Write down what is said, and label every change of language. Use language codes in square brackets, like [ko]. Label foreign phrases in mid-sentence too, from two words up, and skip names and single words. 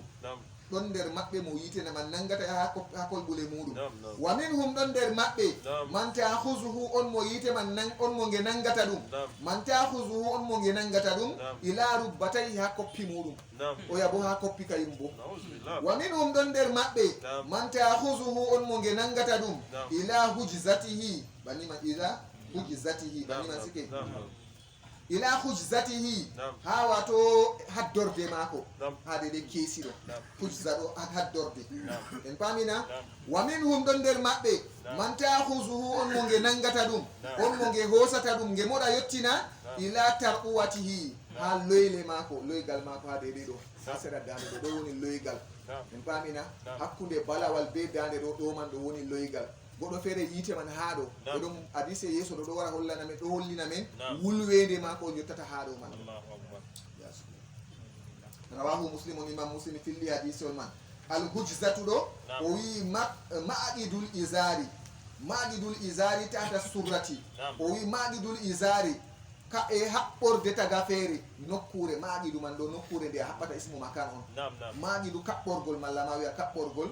[ff] Naam. ɗon nder maɓɓe mo yitene man nangata ha kolɓule muɗum Naam, naam. [ar] ومنهم [ff] ɗon nder maɓɓe Naam. [ar] من تأخذه [ff] on mo yite man on mo nge nangata ɗum Naam. [ar] من تأخذه [ff] on mo nge nangata ɗum Naam. [ar] إلى ركبتيه [ff] ha koppi muɗum Naam. oya bo ha koppi kayum bo [ar] نعوذ بالله. ومنهم [ff] ɗon nder maɓɓe Naam. [ar] من تأخذه [ff] on mo nge nangata ɗum Naam. [ar] إلى حجزته banima إلى حجزته Naam, [ff] banima naam. sike Naam, naam. [ar] إلى حجزته Naam. [ff] ha wato haddorde mako Naam. ha dede keesi ɗo Naam. hujza ɗo haddorde Naam. en pamina Naam. [ar] ومنهم [ff] ɗon nder maɓɓe Naam. [ar] من تأخذه [ff] on mo nge nangata ɗum Naam. on mo nge hosata ɗum nge moɗa yettina Naam. [ar] إلى ترقوته [ff] ha loyle mako loygal mako ha dede ɗo ha sera dande ɗo ɗo woni loygal Naam. en pamina Naam. hakkude balawal be dande ɗo ɗo man ɗo woni loygal goɗɗo feere yiite man haa ɗo Naam. ɗum hadise yeeso ɗo ɗo wara hollana men ɗo hollina men Naam. wulwede mako o jottata haa ɗo man [ar] الله أكبر. رواه مسلم [ff] on imam muslim filli hadise on man [ar] الحجزة [ff] ɗo Naam. o wi [ar] معقد الإزار معقد الإزار تحت السرة [ff] Naam. o wi [ar] معقد الإزار [ff] ka e haɓɓorde taga feere nokkure maɗidu man ɗo nokkure nde a haɓɓata [ar] اسم مكان [ff] on Naam, naam. maɗidu kaɓɓorgol malla ma wiya kaɓɓorgol